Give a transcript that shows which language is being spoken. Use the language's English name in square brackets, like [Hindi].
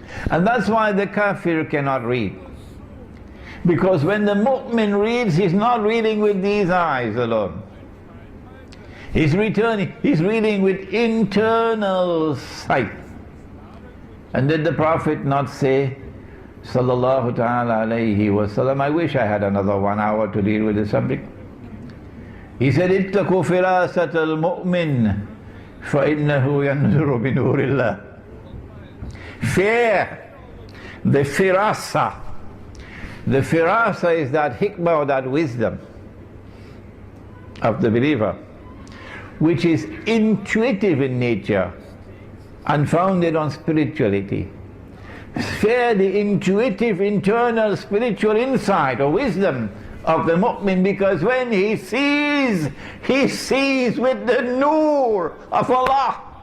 [English] And that's why the kafir cannot read. Because when the mu'min reads, he's not reading with these eyes alone. He's reading with internal sight. And did the Prophet not say, sallallahu ta'ala alayhi wasallam, I wish I had another 1 hour to deal with the subject. He said, [Arabic] اتقوا فراسة المؤمن فإنه ينظر بنور الله. [English] Fear the firasa. The firasa is that hikmah or that wisdom of the believer, which is intuitive in nature and founded on spirituality. Fear the intuitive, internal spiritual insight or wisdom of the mu'min, because when he sees with the nur of Allah.